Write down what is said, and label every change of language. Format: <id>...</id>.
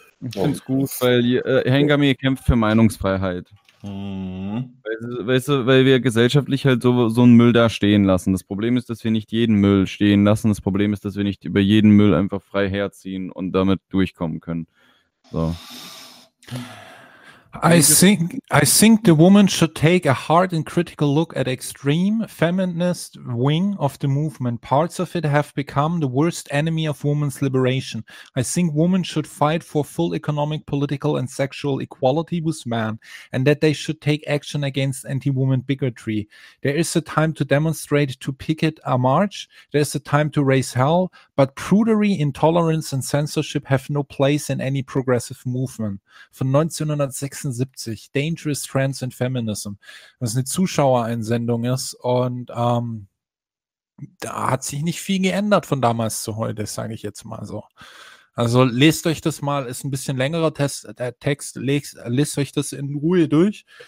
<de>Ich finde es gut, weil Hengame kämpft für Meinungsfreiheit. Mhm. Weißt du, weil wir gesellschaftlich halt so einen Müll da stehen lassen. Das Problem ist, dass wir nicht jeden Müll stehen lassen. Das Problem ist, dass wir nicht über jeden Müll einfach frei herziehen und damit durchkommen können. So.</de> <en>I think the woman should take a hard and critical look at extreme feminist wing of the movement. Parts of it have become the worst enemy of women's liberation. I think women should fight for full economic, political and sexual equality with men, and that they should take action against anti-woman bigotry. There is a time to demonstrate, to picket a march. There is a time to raise hell, but prudery, intolerance and censorship have no place in any progressive movement.</en> <de>Von 1976, Dangerous Trends in Feminism, was eine Zuschauereinsendung ist, und da hat sich nicht viel geändert von damals zu heute, sage ich jetzt mal so. Also lest euch das mal, ist ein bisschen längerer Text, lest euch das in Ruhe durch.</de>